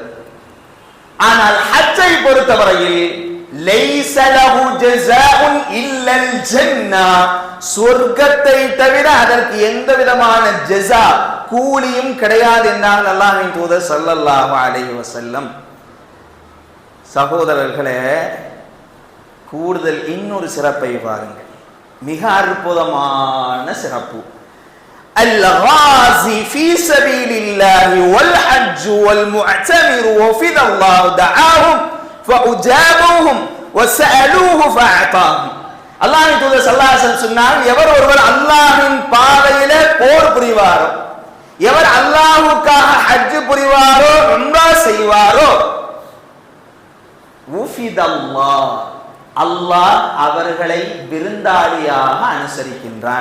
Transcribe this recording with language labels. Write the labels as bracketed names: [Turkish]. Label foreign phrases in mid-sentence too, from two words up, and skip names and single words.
[Tamil] ஆனால் ஹஜ்ஜை பொறுத்தவரையில் [Arabic] ليس له جزاء إلا الجنة, [Tamil] சொர்க்கத்தை தவிர அதற்கு எந்த விதமான ஜஸா கூலியும் கிடையாது என்றால் அல்லாஹ்வின் தூதர் [Arabic] صلى الله عليه وسلم. [Tamil] சகோதரர்களே, கூடுதல் இன்னொரு சிறப்பை பாருங்கள், மிக அற்புதமான சிறப்பு. [Arabic] الغازي في سبيل الله والحج والمعتمر وفد الله دعاهم فأجابوهم وسألوه فأعطاهم. [Tamil] அல்லாஹ்வின் தூதர் [Arabic] صلى الله عليه وسلم [Tamil] சொன்னார், எவர் ஒருவர் அல்லாஹ்வின் பாதையிலே போர் புரிவாரோ, எவர் அல்லாஹ்வுக்காக ஹஜ் புரிவாரோ, உம்ரா செய்வாரோ, உஃபிதல்லாஹ், அல்லாஹ் அவர்களை விருந்தாளியாக அனுசரிக்கின்றான்.